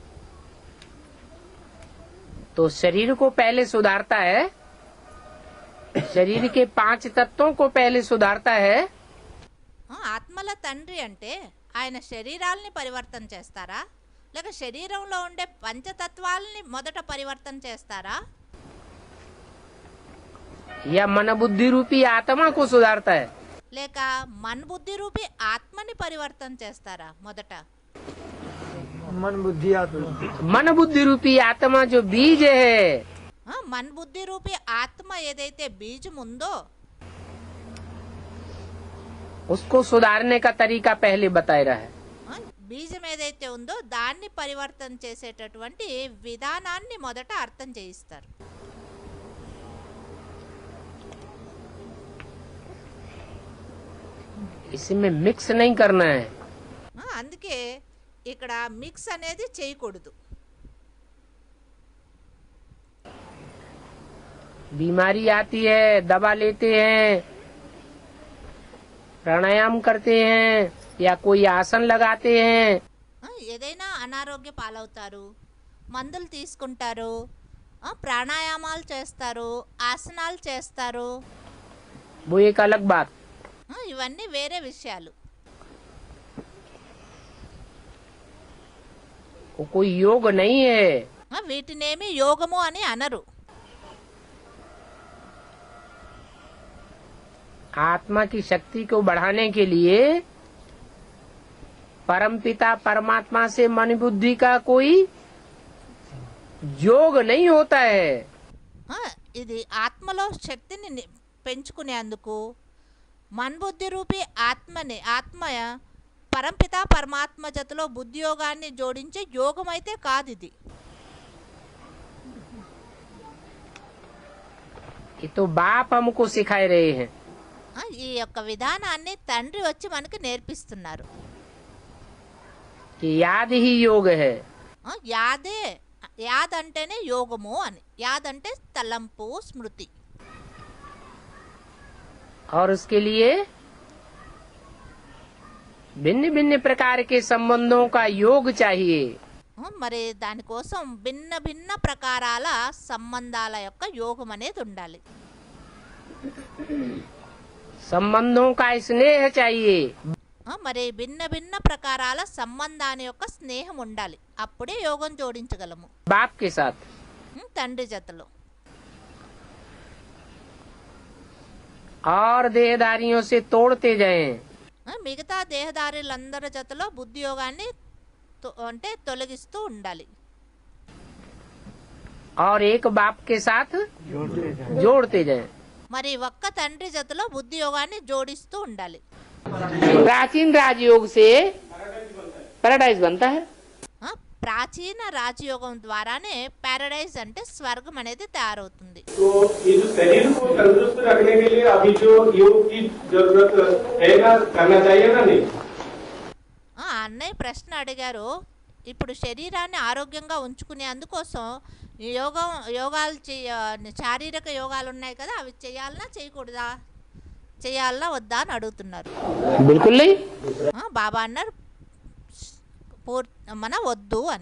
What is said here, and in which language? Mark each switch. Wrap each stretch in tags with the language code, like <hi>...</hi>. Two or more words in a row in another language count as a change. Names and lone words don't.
<hi>तो शरीर को पहले सुधारता है, शरीर के 5 तत्वों को पहले सुधारता है.</hi> <te>ఆత్మల తండ్రి అంటే ఆయన శరీరాల్ని పరివర్తన చేస్తారా లేక శరీరంలో ఉండే పంచతత్వాలని మొదట పరివర్తన చేస్తారా?</te> <hi>या मन बुद्धि रूपी आत्मा को सुधारता है.</hi> <te>లేక మన బుద్ధి రూపి ఆత్మని పరివర్తన చేస్తారా మొదట?</te> <hi>मन बुद्धि आत्मा. मन बुद्धि रूपी आत्मा जो बीज है</hi> <te>మన బుద్ధి రూపి ఆత్మ ఏదైతే బీజం ఉందో</te> <hi>उसको सुधारने का तरीका पहले बताया रहा है.</hi> <te>బీజం ఏదైతే ఉందో దాన్ని పరివర్తన చేసేటటువంటి విధానాన్ని మొదట అర్థం చేయిస్తారు.</te> <hi>इसमें मिक्स नहीं करना है.</hi> <te>అందుకే ఇక్కడ మిక్స్ అనేది చేయకూడదు.</te> <hi>बीमारी आती है, दवा लेते हैं, प्राणायाम करते हैं या कोई आसन लगाते हैं.</hi> <te>ఏదైనా అనారోగ్య పాలవుతారు, మందులు తీసుకుంటారు, ప్రాణాయామాలు చేస్తారు, ఆసనాలు చేస్తారు.</te> <hi>वो एक अलग बात.</hi> <te>ఇవన్నీ వేరే విషయాలు.</te> <hi>वो कोई योग नहीं है.</hi> <te>వీటినేమి యోగము అని అనరు.</te> <hi>आत्मा की शक्ति को बढ़ाने के लिए परमपिता परमात्मा से मन बुद्धि का कोई योग नहीं होता है.</hi> <te>ఇది ఆత్మలో శక్తిని పెంచుకునేందుకు మన్బుద్ధి రూపి ఆత్మ పరంపిత పరమాత్మ జతలో బుద్ధి యోగాన్ని జోడించే యోగం అయితే కాదు ఇది.</te> <hi>ये तो बाप हमको सिखाए रहे हैं.</hi> <te>ఈ యొక్క విధానాన్ని తండ్రి వచ్చి మనకి నేర్పిస్తున్నారు.</te> <hi>कि याद ही योग है.</hi> <te>యాద్ అంటేనే యోగము అని. యాద్ అంటే తలంపు, స్మృతి.</te> <hi>और उसके लिए भिन्न भिन्न प्रकार के संबंधों का योग चाहिए।</hi> <te>మరి దానికోసం భిన్న భిన్న ప్రకారాల సంబంధాల యొక్క యోగం అనేది ఉండాలి.</te> <hi>संबंधों का स्नेह चाहिए।</hi> <te>మరి భిన్న భిన్న ప్రకారాల సంబంధాన్ని యొక్క స్నేహం ఉండాలి. అప్పుడే యోగం జోడించగలము.</te> <hi>बाप के साथ</hi> <te>తండ్రి జతలో.</te> <hi>और देहदारियों से तोड़ते जाएं।</hi> <te>మిగతా దేహదారులందరి జతలో బుద్ధి యోగాన్ని అంటే తొలగిస్తూ ఉండాలి.</te> <hi>और एक बाप के साथ जोड़ते जाएं।</hi> <te>మరి ఒక్క తండ్రి జతలో బుద్ధి యోగాన్ని జోడిస్తూ ఉండాలి.</te> <hi>प्राचीन राजयोग से पैराडाइज बनता है।</hi> <te>ప్రాచీన రాజయోగం ద్వారానే పారడైజ్ అంటే స్వర్గం అనేది తయారవుతుంది.</te> <hi>तो ये जो शरीर को तंदुरुस्त रखने के लिए अभी जो योग की जरूरत है ना, करना चाहिए ना नहीं?</hi> <te>అన్నయ్య ప్రశ్న అడిగారు. ఇప్పుడు శరీరాన్ని ఆరోగ్యంగా ఉంచుకునే అందుకోసం యోగాలు శారీరక యోగాలు ఉన్నాయి కదా, అవి చేయాలన్నా చేయకూడదా, చేయాలన్నా వద్దా అని అడుగుతున్నారు.</te> <hi>बिल्कुल नहीं।</hi> <te>బాబా అన్నారు మన వద్దు అని,</te>